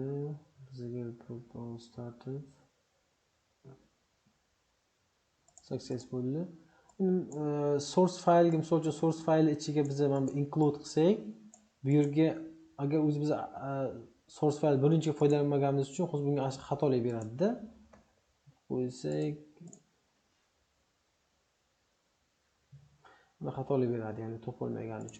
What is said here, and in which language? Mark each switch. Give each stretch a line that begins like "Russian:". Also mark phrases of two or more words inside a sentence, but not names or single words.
English: Bizga program started success bo'ldi. Source file
Uzbek: ga, misol uchun
English: source file
Uzbek: ichiga biz mana include qilsak, bu yerga agar o'zimiz
English: source file
Uzbek: birinchi foydalanmaganimiz uchun hozir bunga xatolik beradi-da. Qo'ysak buni xatolik beradi, ya'ni topolmagani uchun.